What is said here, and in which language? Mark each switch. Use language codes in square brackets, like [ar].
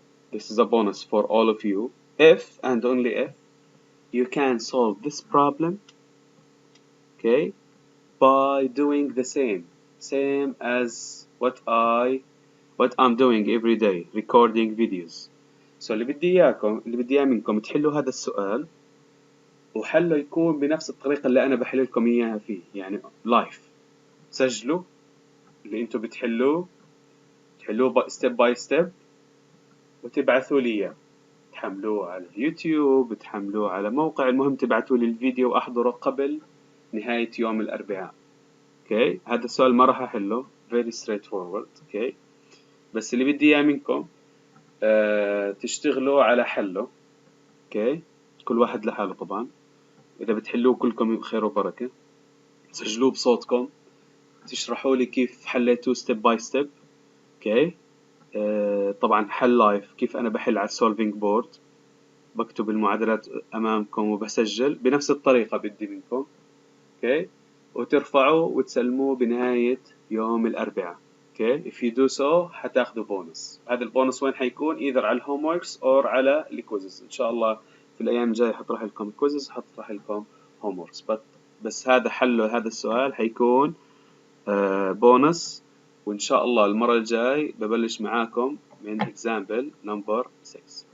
[en] This is a bonus for all of you if and only if you can solve this problem, okay, by doing the same as what I'm doing every day, recording videos. [ar] So اللي بدي إياه منكم تحلوا هذا السؤال وحله يكون بنفس الطريقة اللي أنا بحل لكم إياها فيه، يعني لايف. سجلوا اللي أنتوا بتحلوه ستيب باي ستيب وتبعثوا لي إياه. تحملوه على اليوتيوب، تحملوه على موقع، المهم تبعثوا لي الفيديو وأحضره قبل نهاية يوم الأربعاء. اوكي، هذا السؤال ما راح أحله، [en] very straightforward. [ar] اوكي، بس اللي بدي إياه منكم تشتغلوا على حله. اوكي، كل واحد لحاله طبعا. إذا بتحلوه كلكم خير وبركة. سجلوه بصوتكم، تشرحوا لي كيف حليتوه ستيب باي ستيب. اوكي، طبعا حل لايف، كيف أنا بحل على السولفينج بورد، بكتب المعادلات أمامكم وبسجل بنفس الطريقة بدي منكم. اوكي، وترفعوا وتسلموه بنهاية يوم الأربعاء. [en] okay, if you do so [ar] حتاخذوا بونس. هذا البونس وين حيكون؟ either على الهوموركس or على الكويزز. إن شاء الله في الأيام الجاية حطرح لكم الكويزز، حطرح لكم هوموركس. بس هذا حله هذا السؤال حيكون بونس. وإن شاء الله المرة الجاي ببلش معاكم من example number 6.